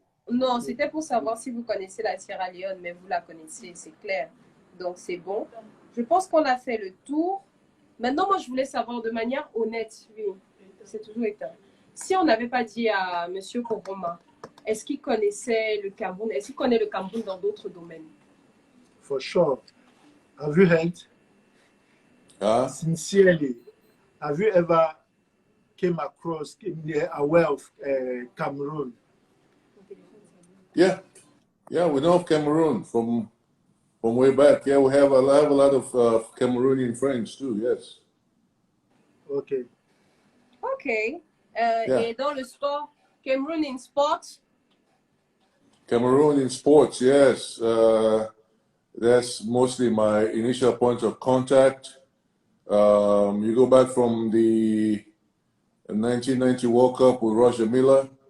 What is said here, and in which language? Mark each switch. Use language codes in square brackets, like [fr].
[fr] Non, c'était pour savoir si vous connaissez la Sierra Leone, mais vous la connaissez, c'est clair. Donc, c'est bon. Je pense qu'on a fait le tour. Maintenant, moi, je voulais savoir de manière honnête, oui, c'est toujours éteint. Si on n'avait pas dit à M. Koroma, est-ce qu'il connaissait le Cameroun? Est-ce qu'il connaît le Cameroun dans d'autres domaines? [en] For sure. Have you heard? Huh? Sincerely, have you ever came across, aware of Cameroon? Yeah, yeah, we know of Cameroon from way back. Yeah, we have a lot of Cameroonian friends too. Yes. Okay. Ok. Yeah. [fr] Et dans le sport, [en] Cameroon in sport? Cameroon in sports, yes. That's mostly my initial point of contact. You go back from the 1990 World Cup with Roger Miller.